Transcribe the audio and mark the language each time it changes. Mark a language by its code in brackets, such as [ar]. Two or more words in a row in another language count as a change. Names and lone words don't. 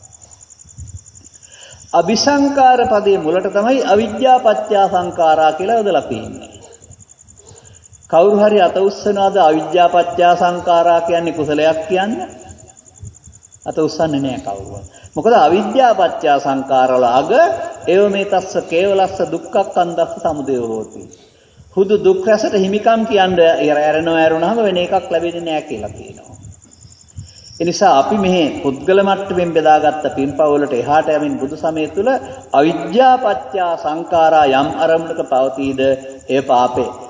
[si] අபிසංකාර පදයේ මුලට තමයි [pi] අවිද්‍යා පත්‍ය සංඛාරා [si] කියලා යොදලා තියෙන්නේ. කවුරු හරි අත උස්සනවාද [pi] අවිද්‍යා පත්‍ය සංඛාරා [si] කියන්නේ කුසලයක් කියන්නේ? අත උස්සන්නේ නැහැ කවුරුවත්. මොකද [pi] අවිද්‍යා පත්‍ය [si] සංඛාරවල අග ඒව මේ [pi] තස්ස කේවලස්ස දුක්ඛක්ඛන්දස්ස සමුදය හෝති. [si] හුදු දුක් රසට හිමිකම් කියන්නේ ඇරුණාම වෙන එකක් ලැබෙන්නේ නැහැ කියලා කියනවා. ඒ නිසා අපි මෙහි පුද්ගල මට්ටමින් බෙදාගත්ත පින්පව වලට එහාට යමින් බුදු සමය තුල [pi] අවිද්‍යා පත්‍ය සංඛාරා [si] යම් අරමුණක පවතීද එය පාපේ.